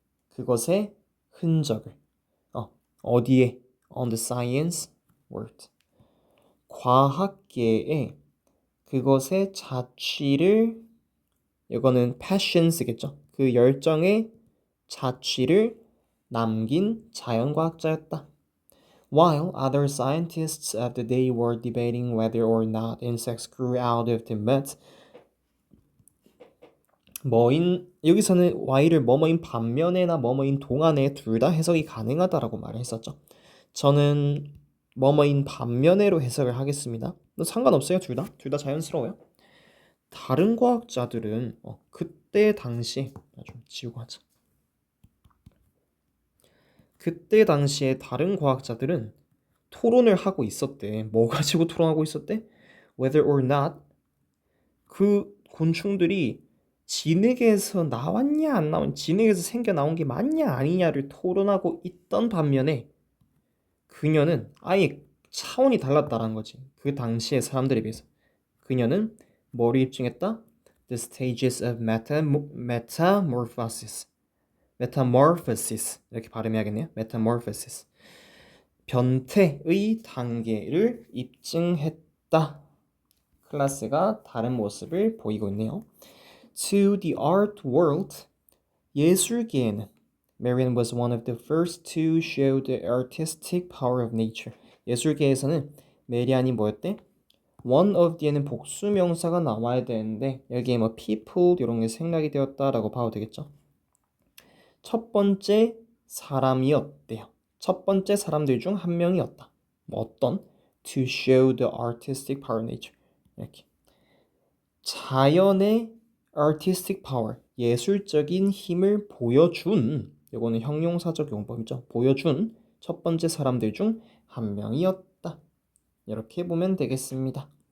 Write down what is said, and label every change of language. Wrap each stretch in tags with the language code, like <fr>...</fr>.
<ko>그것의 흔적을 어디에</ko> <en>on the science world</en> <ko>과학계에 그것의 자취를 이거는 passion스겠죠. 그 열정의 자취를 남긴 자연과학자였다.</ko> <en>While other scientists of the day were debating whether or not insects grew out of the mud,</en> <ko>여기서는 while을 뭐뭐인 반면에나 뭐뭐인 동안에 둘 다 해석이 가능하다라고 말을 했었죠. 저는 뭐뭐인 반면에로 해석을 하겠습니다. 상관없어요, 둘 다. 둘 다 자연스러워요. 다른 과학자들은 그때 당시 좀 지우고 하자. 그때 당시에 다른 과학자들은 토론을 하고 있었대. 뭐 가지고 토론하고 있었대?</ko> <en>Whether or not</en> <ko>그 곤충들이 진흙에서 나왔냐 안 나온 진흙에서 생겨 나온 게 맞냐 아니냐를 토론하고 있던 반면에 그녀는 아예 차원이 달랐다라는 거지. 그 당시의 사람들에 비해서. 그녀는 뭐를 입증했다?</ko> <en>The stages of metamorphosis.</en> <ko>metamorphosis 이렇게 발음해야겠네요.</ko> <en>metamorphosis.</en> <ko>변태의 단계를 입증했다. 클래스가 다른 모습을 보이고 있네요.</ko> <en>To the art world,</en> <ko>예술계에는</ko> <en>Marian was one of the first to show the artistic power of nature.</en> <ko>예술계에서는 메리안이 뭐였대?</ko> <en>One of the</en> <ko>에는 복수명사가 나와야 되는데 여기에 뭐 people 이런 게 생략이 되었다라고 봐도 되겠죠? 첫 번째 사람이었대요. 첫 번째 사람들 중 한 명이었다. 뭐 어떤?</ko> <en>To show the artistic power of nature.</en> <ko>이렇게. 자연의</ko> <en>artistic power,</en> <ko>예술적인 힘을 보여준, 이거는 형용사적 용법이죠. 보여준 첫 번째 사람들 중 한 명이었다. 이렇게 보면 되겠습니다.</ko>